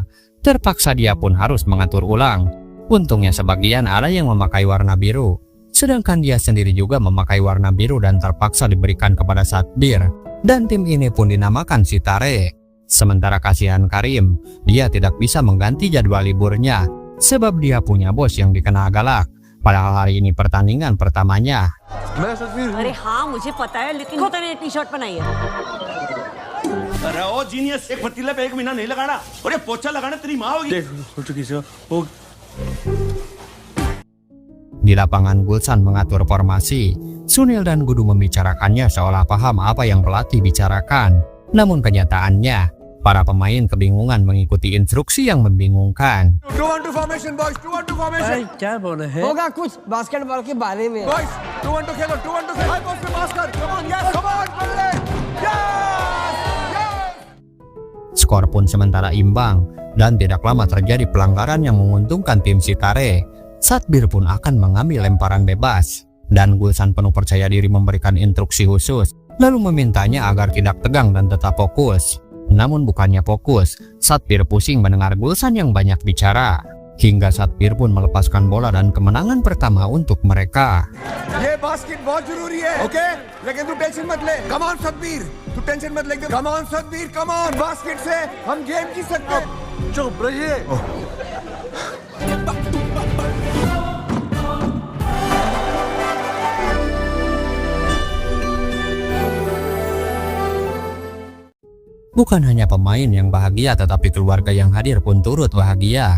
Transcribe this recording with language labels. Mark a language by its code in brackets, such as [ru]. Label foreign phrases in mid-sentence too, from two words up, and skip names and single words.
[id] Terpaksa dia pun harus mengatur ulang. Untungnya sebagian ada yang memakai warna biru, sedangkan dia sendiri juga memakai warna biru dan terpaksa diberikan kepada Satbir. Dan tim ini pun dinamakan Sitare. Sementara kasihan Karim, dia tidak bisa mengganti jadwal liburnya sebab dia punya bos yang dikenal galak. Padahal hari ini pertandingan pertamanya. [hi] अरे हाँ मुझे पता है लेकिन पता नहीं [en] T shirt [hi] बनाई है। अरे ओ जीनियस, एक पतीले पे एक महीना नहीं लगाना और ये पोछा लगाना तेरी माँ होगी। देख हो चुकी से हो। [id] Di lapangan, Wilson mengatur formasi. Sunil dan Gudu membicarakannya seolah paham apa yang pelatih bicarakan. Namun kenyataannya, para pemain kebingungan mengikuti instruksi yang membingungkan. [en] 2-1-2 formation boys, 2-1-2 formation. [hi] क्या बोले हैं? होगा कुछ बास्केटबॉल के बारे में। Boys, 2-1-2 खेलो, 2-1-2 खेलो. [en] High post पे pass कर. Come on, yes, come on, बल्ले. Yes, yes. [id] Skor pun sementara imbang dan tidak lama terjadi pelanggaran yang menguntungkan tim Sitare. Satbir pun akan mengambil lemparan bebas dan Wilson penuh percaya diri memberikan instruksi khusus, lalu memintanya agar tidak tegang dan tetap fokus. Namun bukannya fokus, Satbir pusing mendengar Wilson yang banyak bicara. Hingga Satbir pun melepaskan bola dan kemenangan pertama untuk mereka. [hi] ये बास्केट बहुत जरूरी है, ओके? लेकिन तू टेंशन मत ले. [en] Come on [hi] सतबीर, तू टेंशन मत ले. [en] Come on सतबीर, come on. [hi] बास्केट से हम गेम जीत सकते हैं. चुप रहिए. [id] Bukan hanya pemain yang bahagia, tetapi keluarga yang hadir pun turut bahagia.